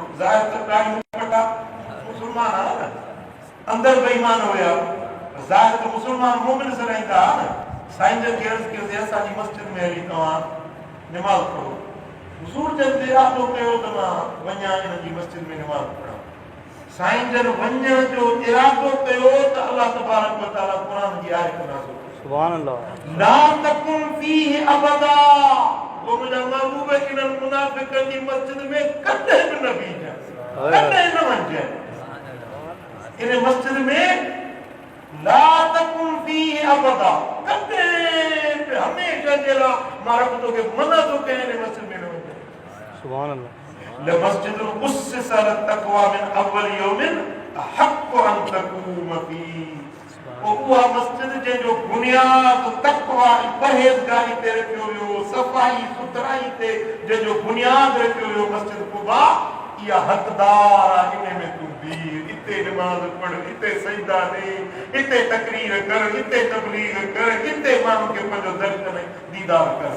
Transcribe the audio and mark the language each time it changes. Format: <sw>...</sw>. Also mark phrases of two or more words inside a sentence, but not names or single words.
<sd>ज़ाहिर त टाइम पढ़ा मुसलमान आहे न, अंदर बेईमान हुया, ज़ाहिर त मुसलमान मोमिन सराईंदा न। साईं जन खे अर्ज़ कयो असांजी मस्जिद में हली तव्हां नमाज़ पढ़ो। हुज़ूर जन इरादो कयो त मां वञा इन्हनि जी मस्जिद में नमाज़ पढ़ां। साईं जन वञण जो इरादो कयो त</sd> <ar>الله تبارك وتعالى</ar> <sd>क़ुरान जी आयत नाज़िल कई,</sd> <ar>سبحان الله, لا تقم فيه أبدا,</ar> <sd>वो मुंहिंजा महबूब इन्हनि मुनाफ़िकनि जी मस्जिद में कॾहिं बि न बीहजांइ, कॾहिं न वञजांइ। इन मस्जिद में</sd> <ar>لا تقم فيه أبدا,</ar> <sd>कॾहिं बि हमेशह जे लाइ मां रब तोखे मना थो कयां इन मस्जिद में न वञजांइ।</sd> <ar>سبحان الله, لمسجد أسس على التقوى من أول يوم أحق أن تقوم فيه.</ar> <sd>उहा मस्जिद जंहिंजो बुनियाद तक़वा परहेज़गारी ते रखियो वियो, सफ़ाई सुथराई ते जंहिंजो बुनियाद रखियो वियो मस्जिद कुबा, इहा हक़दार आहे इन में तूं बीह, इते नमाज़ पढ़, इते सजदा ॾे, इते तकरीर कर, इते तबलीग कर, इते माण्हू खे पंहिंजो दर्शन दीदार कर।</sd>